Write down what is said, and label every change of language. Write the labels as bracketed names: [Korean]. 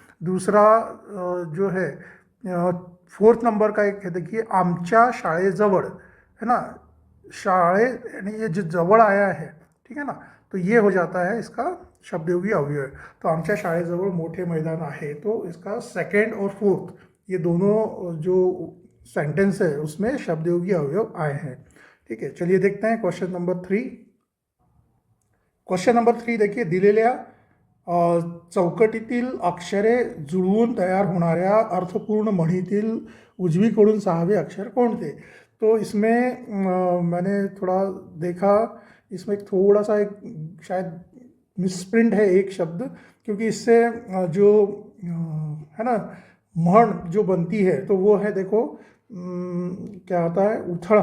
[Hindi] दूसरा जो है, फोर्थ नंबर का एक है, देखिए, [Marathi] आमच्या शाळेजवळ, [Hindi] है ना, शाळे यानी ये जो जवळ आया है, ठीक है ना, तो ये हो जाता है इसका शब्दयोगी अवयव। तो [Marathi] आमच्या शाळेजवळ मोठे मैदान आहे, [Hindi] तो इसका सेकेंड और फोर्थ, ये दोनों जो सेंटेंस है उसमें शब्दयोगी अवयव आए हैं, ठीक है। चलिए देखते हैं क्वेश्चन नंबर 3। क्वेश्चन नंबर 3 देखिए, [Marathi] दिलेल्या चौकटीतील अक्षरे जुळवून तयार होणाऱ्या अर्थपूर्ण म्हणीतील उजवीकडून 6वें अक्षर कोणते। [Hindi] तो इसमें मैंने थोड़ा देखा, इसमें थोड़ा सा एक शायद मिसप्रिंट है एक शब्द, क्योंकि इससे जो है ना, म्हण जो बनती है तो वो है, देखो क्या आता है, उथड़।